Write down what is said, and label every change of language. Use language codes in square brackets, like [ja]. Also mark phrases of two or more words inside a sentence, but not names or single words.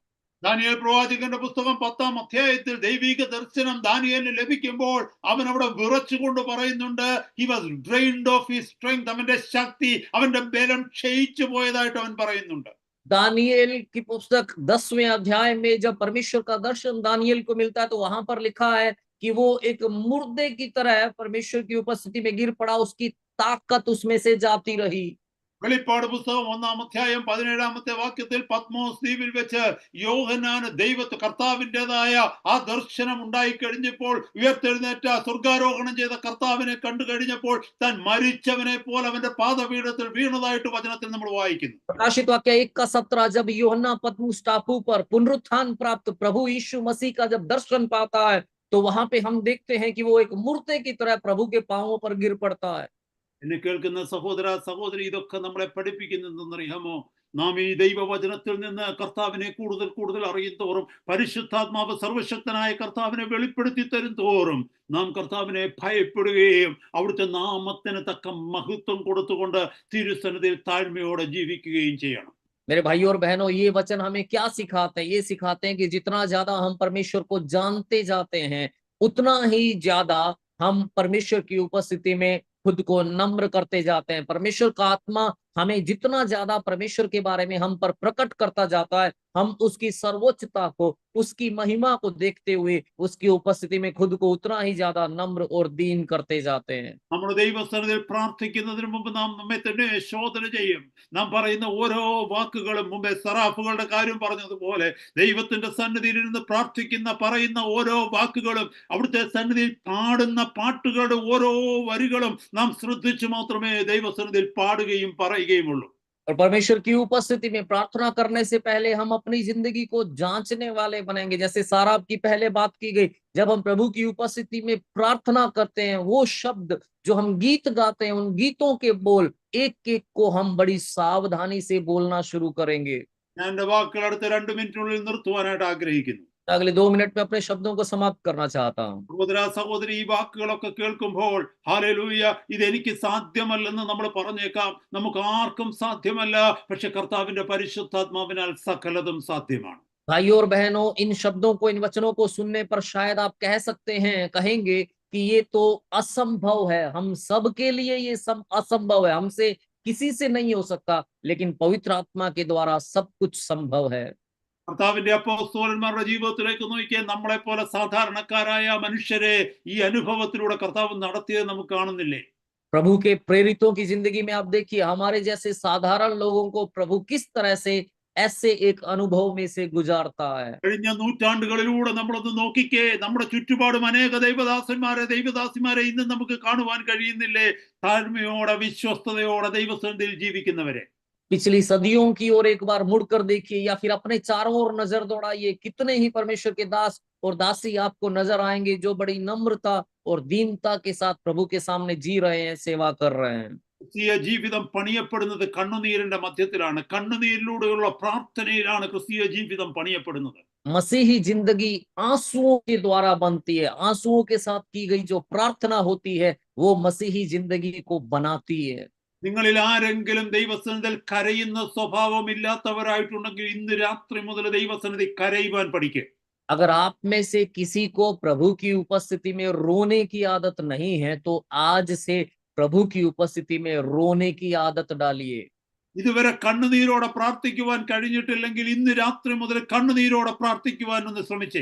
[ml] ദാനിയേൽ പ്രവാചകന്റെ പുസ്തകം 10-ാം അധ്യായത്തിൽ ദൈവിക ദർശനം ദാനിയേലിന് ലഭിക്കുമ്പോൾ അവൻ അവിടെ വിറച്ചുകൊണ്ട് പറയുന്നുണ്ട്, [en] he was drained of his strength, [ml] അവന്റെ ശക്തി, അവന്റെ ബലം ക്ഷയിച്ചു പോയതായിട്ട് അവൻ പറയുന്നുണ്ട്. [hi] दानिయేल की पुस्तक 10वें अध्याय में जब परमेश्वर का दर्शन दानिయేल को मिलता है तो वहां पर लिखा है कि वो एक मुर्दे की तरह परमेश्वर की उपस्थिति में गिर पड़ा, उसकी ताकत उसमें से जाती रही। [ml] വെളിപ്പാട് പുസ്തകം 1-ാം അധ്യായം 17-ാമത്തെ വാക്യത്തിൽ പത്മോസ് ദ്വീപിൽ വെച്ച് യോഹന്നാന് കർത്താവിൻ്റെതായ ആ ദർശനം ഉണ്ടായി കഴിഞ്ഞപ്പോൾ ഉയർത്തെഴുന്നേറ്റ സ്വർഗാരോഹണം ചെയ്ത കർത്താവിനെ കണ്ടു കഴിഞ്ഞപ്പോൾ താൻ മരിച്ചവനെ പോലെ അവന്റെ പാദപീഠത്തിൽ വീണതായിട്ട് വചനത്തിൽ നമ്മൾ വായിക്കുന്നു. [hi] प्रकाशित वाक्य 1:17 जब यूहन्ना पतमुस टापू पर पुनरुत्थान प्राप्त प्रभु यीशु मसीह का जब दर्शन पाता है तो वहां पे हम देखते हैं कि वो एक मूर्ति की तरह प्रभु के पांवों पर गिर पड़ता है। [ml] എന്നെ കേൾക്കുന്ന സഹോദര സഹോദരി, ഇതൊക്കെ നമ്മളെ പഠിപ്പിക്കുന്നതെന്നറിയാമോ? നാം ഈ ദൈവവചനത്തിൽ നിന്ന് കർത്താവിനെ കൂടുതൽ കൂടുതൽ അറിയും തോറും, പരിശുദ്ധാത്മാവ് സർവശക്തനായ കർത്താവിനെ വെളിപ്പെടുത്തി തരും തോറും നാം കർത്താവിനെ ഭയപ്പെടുകയും അവിടുത്തെ നാമത്തിന് തക്ക മഹത്വം കൊടുത്തുകൊണ്ട് തിരുസന്നിധിയിൽ താഴ്മയോടെ ജീവിക്കുകയും ചെയ്യണം. [hi] मेरे भाइयों और बहनों, ये वचन हमें क्या सिखाते हैं? ये सिखाते हैं कि जितना ज्यादा हम परमेश्वर को जानते जाते हैं उतना ही ज्यादा हम परमेश्वर की उपस्थिति में खुद को नम्र करते जाते हैं। परमेश्वर का आत्मा हमें जितना ज्यादा परमेश्वर के बारे में हम पर प्रकट करता जाता है, हम उसकी सर्वोच्चता को, उसकी महिमा को देखते हुए उसकी उपस्थिति में खुद को उतना ही ज्यादा नम्र और दीन करते जाते हैं। [ml] നമ്മുടെ ദൈവസന്നിധിയിൽ പ്രാർത്ഥിക്കുന്നതിന് മുമ്പ് നാം നമ്മെ തന്നെ ശോധന ചെയ്യും. നാം പറയുന്ന ഓരോ വാക്കുകളും മുമ്പേ സറാഫുകളുടെ കാര്യം പറഞ്ഞതുപോലെ ദൈവത്തിന്റെ സന്നിധിയിൽ ഇരുന്ന് പ്രാർത്ഥിക്കുന്ന പറയുന്ന ഓരോ വാക്കുകളും അവിടുത്തെ സന്നിധിയിൽ പാടുന്ന പാട്ടുകളുടെ ഓരോ വരികളും നാം ശ്രദ്ധിച്ചു മാത്രമേ ദൈവസന്നിധിയിൽ പാടുകയും പറയുകയുമുള്ളൂ. [hi] और परमेश्वर की उपस्थिति में प्रार्थना करने से पहले हम अपनी जिंदगी को जांचने वाले बनेंगे। जैसे साराप की पहले बात की गई, जब हम प्रभु की उपस्थिति में प्रार्थना करते हैं, वो शब्द जो हम गीत गाते हैं, उन गीतों के बोल एक एक को हम बड़ी सावधानी से बोलना शुरू करेंगे। [ml] ഞാൻ എൻ്റെ വാക്കുകൾ അടുത്ത 2 മിനിറ്റിനുള്ളിൽ നിർത്തുവാനായിട്ട് ആഗ്രഹിക്കുന്നു. [hi] अगले 2 मिनट में अपने शब्दों को समाप्त करना चाहता हूँ। [ml] സഹോദര സഹോദരി, ഈ വാക്കുകളൊക്കെ കേൾക്കുമ്പോൾ ഹല്ലേലൂയ, ഇതെനിക്ക് സാധ്യമല്ലെന്ന് നമ്മൾ പറഞ്ഞേക്കാം. നമുക്ക് ആർക്കും സാധ്യമല്ല, പക്ഷെ കർത്താവിന്റെ പരിശുദ്ധാത്മാവിനാൽ സകലതും സാധ്യമാണ്. [hi] भाइयों और बहनों, इन शब्दों को, इन वचनों को सुनने पर शायद आप कह सकते हैं, कहेंगे कि ये तो असंभव है, हम सब के लिए ये सब असंभव है, हमसे किसी से नहीं हो सकता, लेकिन पवित्र आत्मा के द्वारा सब कुछ संभव है। [ml] കർത്താവിന്റെ അപ്പോസ്തലന്മാരുടെ ജീവിതത്തിലേക്ക് നോക്കിയാൽ നമ്മളെ പോലെ സാധാരണക്കാരായ മനുഷ്യരെ ഈ അനുഭവത്തിലൂടെ കർത്താവ് നടത്തിയത് നമുക്ക് കാണുന്നില്ലേ? [hi] प्रभु के प्रेरितों की जिंदगी में आप देखिए, हमारे जैसे साधारण लोगों को प्रभु किस तरह से ऐसे एक अनुभव में से गुजारता है। [ml] കഴിഞ്ഞ നൂറ്റാണ്ടുകളിലൂടെ നമ്മളൊന്ന് നോക്കിക്കേ, നമ്മുടെ ചുറ്റുപാടും അനേക ദൈവദാസന്മാരെ ഇന്ന് നമുക്ക് കാണുവാൻ കഴിയുന്നില്ലേ? താഴ്മയോടെ വിശ്വസ്തയോടെ ദൈവസന്നിധിയിൽ ജീവിക്കുന്നവരെ. [hi] पिछली सदियों की ओर एक बार मुड़कर देखिए, या फिर अपने चारों ओर नजर दौड़ाइए, कितने ही परमेश्वर के दास और दासी आपको नजर आएंगे जो बड़ी नम्रता और दीनता के साथ प्रभु के सामने जी रहे हैं, सेवा कर रहे हैं। [ml] ക്രിസ്തീയ ജീവിതം പണിയപ്പെടുന്നത് കണ്ണുനീരിന്റെ മധ്യത്തിലാണ്. കണ്ണുനീരിലൂടെയുള്ള പ്രാർത്ഥനയിലാണ് ക്രിസ്തീയ ജീവിതം പണിയപ്പെടുന്നത്. [hi] मसीही जिंदगी आंसुओं के द्वारा बनती है। आंसुओं के साथ की गई जो प्रार्थना होती है, वो मसीही जिंदगी को बनाती है। [ml] നിങ്ങളിൽ ആരെങ്കിലും ദൈവസന്നിധിയിൽ കരയുന്ന സ്വഭാവമില്ലാത്തവരായിട്ടുണ്ടെങ്കിൽ ഇന്ന് രാത്രി മുതൽ ദൈവസന്നിധി കരയുവാൻ പഠിക്കുക. [hi] अगर आप में से किसी को प्रभु की उपस्थिति में रोने की आदत नहीं है, तो आज से प्रभु की उपस्थिति में रोने की आदत डालिए। [ml] ഇതുവരെ കണ്ണുനീരോടെ പ്രാർത്ഥിക്കുവാൻ കഴിഞ്ഞിട്ടില്ലെങ്കിൽ ഇന്ന് രാത്രി മുതൽ കണ്ണുനീരോടെ പ്രാർത്ഥിക്കുവാൻ ഒന്ന് ശ്രമിച്ചേ.